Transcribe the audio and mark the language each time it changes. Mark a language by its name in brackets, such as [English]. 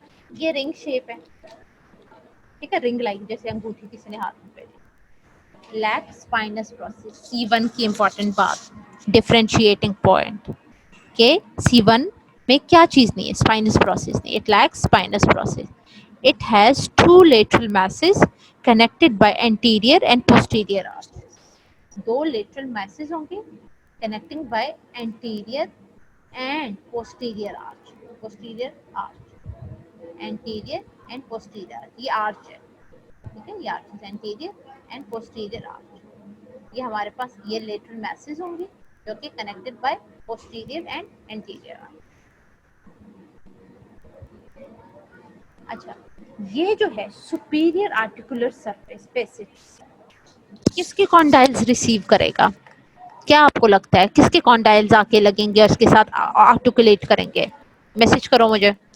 [Urdu] یہ رنگ شیپ ہے ٹھیک ہے, رنگ لائک جیسے انگوٹھی کسی نے ہاتھ میں پہنی. لیک اسپائنس پروسیس C1 کی امپورٹنٹ بات ڈفرینشیٹنگ پوائنٹ کہ C1 میں کیا چیز نہیں ہے, اسپائنس پروسیس نہیں. [English] It lacks spinous process. It has two lateral masses connected by anterior and posterior arches. [Urdu] Do [English] lateral masses [Urdu] ہوں گے [English] connecting by anterior and posterior arch. posterior arch. anterior and posterior یہ arch ہے [Urdu] ٹھیک ہے, [English] یہ arch anterior and posterior arch. [Urdu] یہ ہمارے پاس یہ لیٹرل masses ہوں گی جو کہ [English] connected by posterior and anterior arch. [Urdu] اچھا یہ جو ہے superior articular surface facets کس کے کونڈائلز ریسیو کرے گا؟ کیا آپ کو لگتا ہے کس کے کونڈائلز آ کے لگیں گے اور اس کے ساتھ آرٹیکولیٹ کریں گے؟ میسج کرو مجھے.